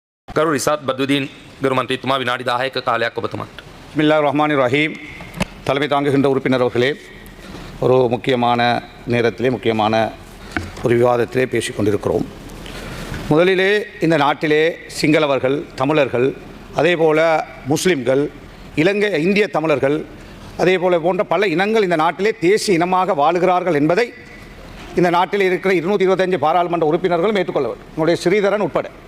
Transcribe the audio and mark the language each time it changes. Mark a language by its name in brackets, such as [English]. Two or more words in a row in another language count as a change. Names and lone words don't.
[Sinhala] ගරු රිසාත් බදුදීන් ගරු මන්ත්‍රීතුමා විනාඩි 10ක කාලයක් ඔබතුමාට. [Arabic] بسم الله الرحمن الرحيم. [Tamil] தலைமை தாங்குகின்ற உறுப்பினர் அவர்களே, ஒரு முக்கியமான நேரத்திலே முக்கியமான ஒரு விவாதத்திலே பேசிக் கொண்டிருக்கிறோம். முதலிலே இந்த நாட்டிலே சிங்களவர்கள், தமிழர்கள், அதேபோல முஸ்லிம்கள், இந்திய தமிழர்கள், அதேபோல போன்ற பல இனங்கள் இந்த நாட்டிலே தேசிய இனமாக வாழுகிறார்கள் என்பதை இந்த நாட்டில் இருக்கிற 225 பாராளுமன்ற உறுப்பினர்களும் ஏற்றுக்கொள்ள வேண்டும், உங்களுடைய ஸ்ரீதரன் உட்பட.